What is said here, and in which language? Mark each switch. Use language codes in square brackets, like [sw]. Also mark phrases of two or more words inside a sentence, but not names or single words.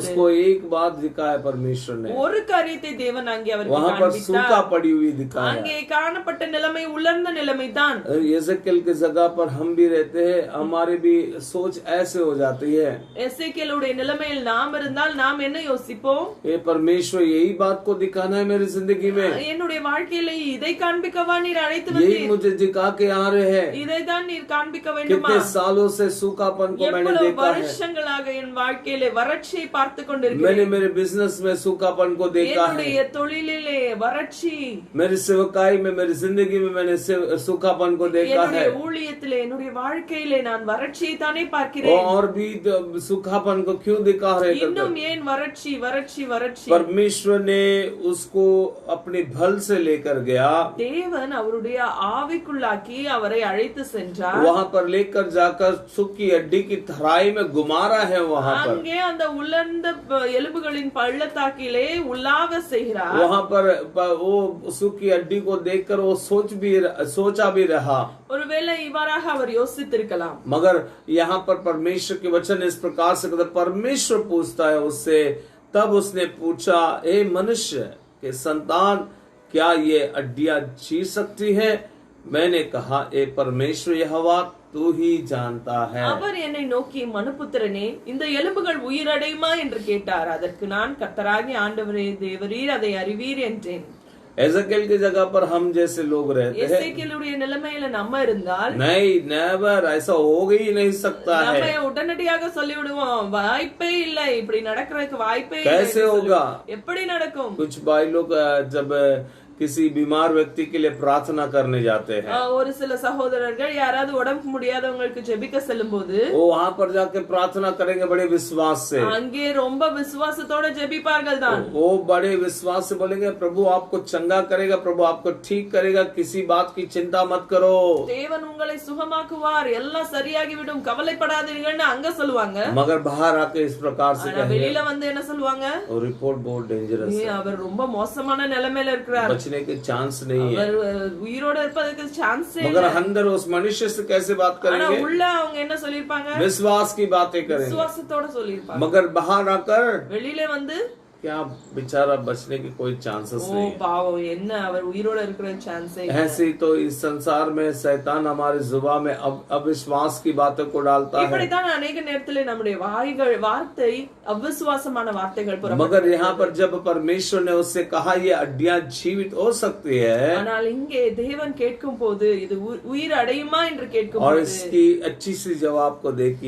[hi] उसको एक बात दिखाया परमेश्वर ने, [ta] ஒரு காரியத்தை தேவன் அங்கே அவருக்கு [hi] वहां पर [ta] காண்பித்தார். [hi] सूखा पड़ी हुई दिखाया. [ta] அங்கே காணப்பட்ட நிலைமை உலர்ந்த நிலைமை தான். [hi] एजेकिएल की जगह पर हम भी रहते हैं, हमारी भी सोच ऐसे हो जाती है. [ta] எசேக்கியேலுடைய நிலைமையில் நாம் இருந்தால் நாம் என்ன யோசிப்போம்? [hi] ये परमेश्वर यही बात को दिखाना है मेरी जिंदगी में, [ta] என்னுடைய வாழ்க்கையில இதை காண்பிக்கவா நீர் அழைத்து [hi] यही [ta] வந்தீர்? [hi] मुझे दिखा के आ रहे हैं. [ta] இதைதான் நீர் காண்பிக்க வேண்டுமா? [hi] कितने सालों से सूखापन को मैंने [ta] எவ்வளவு [hi] देखा है. [ta] வருஷங்களாக என் வாழ்க்கையில வறட்சியை பார்த்து கொண்டிருக்கிறேன். [hi] मैंने मेरे बिजनेस में सूखापन को देखा है. [ta] என்னுடைய தொழிலிலே வறட்சி, [hi] मेरी सेवकाई में, मेरी जिंदगी में मैंने सूखापन को देखा [ta] என்னுடைய [hi] है. [ta] ஊழியத்திலே, என்னுடைய வாழ்க்கையிலே நான் வறட்சியை தானே பார்க்கிறேன். [hi] और भी सूखापन को क्यों दिखा रहे? [ta] இன்னும் ஏன் வறட்சி வறட்சி வறட்சி? [hi] परमेश्वर ने उसको अपने बल से लेकर गया, [ta] தேவன் அவருடைய ஆவிக்குள்ளாக்கி அவரை அழைத்து சென்றார். [hi] वहां पर लेकर जाकर सूखी हड्डी की तराई में घुमा रहा है. वहां पर [ta] அங்கே அந்த உலர்ந்த எலும்புகளின் பள்ளத்தாக்கிலே உலாவ செய்கிறார். [hi] वहां पर वो सूखी हड्डी को देखकर वो सोचा भी रहा. [ta] ஒருவேளை இவ்வாறாக அவர் யோசித்திருக்கலாம். [hi] मगर यहाँ पर परमेश्वर के वचन इस प्रकार से कहते, परमेश्वर पूछता है उससे, तब उसने पूछा, हे मनुष्य के संतान, क्या ये हड्डियां जी सकती है? मैंने कहा, ए परमेश्वर यहोवा, तू ही जानता है. [ta] அவர் என்னை நோக்கி, மனுபுத்திரனே, இந்த எலும்புகள் உயிரடையுமா என்று கேட்டார். அதற்கு நான், கர்த்தராகிய ஆண்டவரே தேவரீர் அதை அறிவீர் என்றேன். [hi] एजेकिएल की जगह पर हम जैसे लोग रहते हैं, [ta] எசேக்கியேலுடைய நிலைமையில நம்ம இருந்தால் [hi] नहीं, नेवर, ऐसा हो ही नहीं सकता [ta] நம்ம [hi] है. [ta] உடனடியாக சொல்லிவிடுவோம், வாய்ப்பே இல்லை, இப்படி நடக்கிறதுக்கு வாய்ப்பே இல்லை [hi] कैसे [ta] என்று [hi] होगा? [ta] சொல்லுவோம். எப்படி நடக்கும்? [hi] कुछ भाई लोग जब किसी बीमार व्यक्ति के लिए प्रार्थना करने जाते हैं, [ta] ஒரு சில சகோதரர்கள் யாராவது உடம்பு முடியாதவங்களுக்கு ஜெபிக்க செல்லும் போது [hi] वो वहां पर जाके प्रार्थना करेंगे बड़े विश्वास से. [ta] அங்கே ரொம்ப விசுவாசத்தோட ஜெபிப்பார்கள் தான். [hi] वो बड़े विश्वास से बोलेंगे, प्रभु आपको चंगा करेगा, प्रभु आपको ठीक करेगा, किसी बात की चिंता मत करो. [ta] தேவன் உங்களை சுகமாக்குவார், எல்லாம் சரியாகிவிடும், கவலைப்படாதீர்கள்னு அங்க சொல்லுவாங்க. [hi] मगर बाहर आके इस प्रकार से [ta] ஆனா வெளியில வந்து என்ன சொல்லுவாங்க? [hi] वो रिपोर्ट बहुत डेंजरस है, [ta] அவர் ரொம்ப மோசமான நிலைமையில இருக்கிறார், [hi] बचने के चांस नहीं है. [ta] அவர் உயிரோட இருப்பதற்கு சான்ஸே [hi] मगर [ta] இல்லை. [hi] अंदर उस मनुष्य से कैसे बात [ta] ஆனா [hi] करेंगे? [ta] உள்ள அவங்க என்ன சொல்லிருப்பாங்க? [hi] विश्वास की बातें करेंगे. [ta] விசுவாசத்தோட சொல்லிருப்பாங்க. [hi] मगर बाहर आकर [ta] வெளியில வந்து [hi] क्या बेचारा बचने की कोई चांसेस ஓ नहीं है. [ta] பாவம், என்ன அவர் உயிரோட இருக்கிற சான்ஸே இல்லை. [hi] ऐसे ही तो इस संसार में शैतान हमारे जुबान में अविश्वास की बातों को डालता है. [ta] இப்படித்தான் अनेक நேரத்திலே நம்முடைய வார்த்தை अविश्वासமான வார்த்தைகள் புறப்படும். [hi] मगर यहाँ पर जब परमेश्वर ने उससे कहा ये हड्डियां जीवित हो सकती है, [ta] ஆனால் இங்கே தேவன் கேட்கும் போது இது உயிர் அடையுமா என்று கேட்கும் [hi] और [ta] போது [hi] इसकी अच्छी सी जवाब को देखिए.